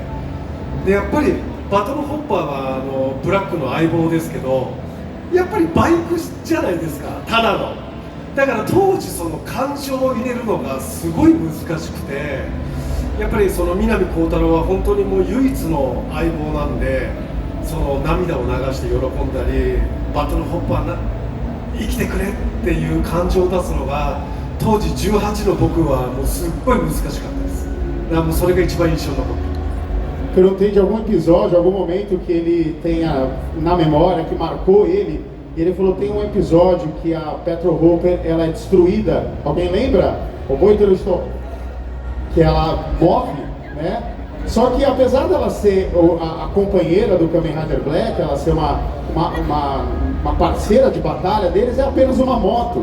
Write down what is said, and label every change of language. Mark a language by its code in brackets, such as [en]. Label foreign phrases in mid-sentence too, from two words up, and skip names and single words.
[ja] でやっぱりバトルホッパーはブラックの相棒ですけどやっぱりバイクじゃないですかただのだから当時その感情を入れるのがすごい難しくてやっぱりその南光太郎は本当にもう唯一の相棒なんでその涙を流して喜んだりバトルホッパー生きてくれっていう感情を出すのが当時18の僕はもうすっごい難しかったです。だからもうそれが一番印象に残ってる。 [pt] Perguntei de algum episódio, algum momento que ele tenha na memória, que marcou ele. E ele falou tem um episódio que a Petro Hopper ela é destruída. Alguém lembra? O Boitero estou que ela morre, né? Só que apesar dela ser a companheira do Kamen Rider Black, ela ser uma parceira de batalha deles, é apenas uma moto.